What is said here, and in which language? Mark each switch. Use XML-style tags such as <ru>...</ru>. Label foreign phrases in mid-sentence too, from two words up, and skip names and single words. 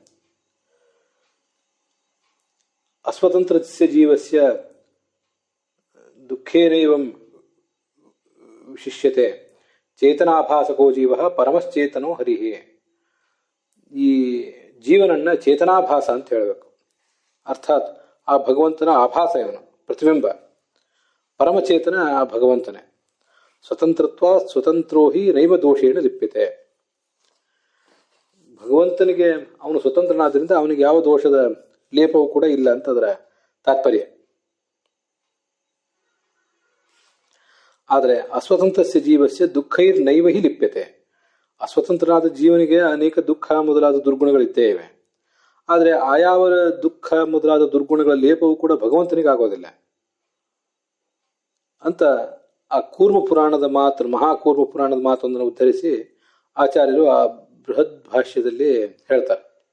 <sa>ಅಸ್ವತಂತ್ರಸ್ಯ ಜೀವಸ್ಯ ದುಃಖೇನೈವಂ ವಿಶಿಷ್ಯತೆ ಚೇತನಾಭಾಸಕೋ ಜೀವ ಪರಮಶ್ಚೇತನೋ ಹರಿಹಿ.</sa> <kn>ಈ ಜೀವನನ್ನ ಚೇತನಾಭಾಸ ಅಂತ ಹೇಳಬೇಕು. ಅರ್ಥಾತ್ ಆ ಭಗವಂತನ ಆಭಾಸ ಇವನು, ಪ್ರತಿಬಿಂಬ. ಪರಮಚೇತನ ಆ ಭಗವಂತನೇ.</kn> <sa>ಸ್ವತಂತ್ರತ್ವ ಸ್ವತಂತ್ರೋ ಹಿ ನೈವ ದೋಷೇಣ ಲಿಪ್ಯತೆ.</sa> <kn>ಭಗವಂತನಿಗೆ ಅವನು ಸ್ವತಂತ್ರನಾದ್ರಿಂದ ಅವನಿಗೆ ಯಾವ ದೋಷದ ಲೇಪವೂ ಕೂಡ ಇಲ್ಲ ಅಂತ ಅದರ ತಾತ್ಪರ್ಯ.</kn> <sa>ಆದರೆ ಅಸ್ವತಂತ್ರಸ್ಯ ಜೀವಸ್ಯ ದುಃಖೈರ್ ನೈವ ಹಿ ಲಿಪ್ಯತೆ.</sa> <kn>ಅಸ್ವತಂತ್ರನಾದ ಜೀವನಿಗೆ ಅನೇಕ ದುಃಖ ಮೊದಲಾದ ದುರ್ಗುಣಗಳಿದ್ದೇ ಇವೆ. ಆದರೆ ಆಯಾವ ದುಃಖ ಮೊದಲಾದ ದುರ್ಗುಣಗಳ ಲೇಪವೂ ಕೂಡ ಭಗವಂತನಿಗೆ ಆಗೋದಿಲ್ಲ ಅಂತ ಆ ಕೂರ್ಮ ಪುರಾಣದ ಮಾತು, ಮಹಾಕೂರ್ಮ ಪುರಾಣದ ಮಾತೊಂದನ್ನು ಉದ್ಧರಿಸಿ ಆಚಾರ್ಯರು ಆ ಬೃಹದ್ ಭಾಷ್ಯದಲ್ಲಿ ಹೇಳ್ತಾರೆ.</kn>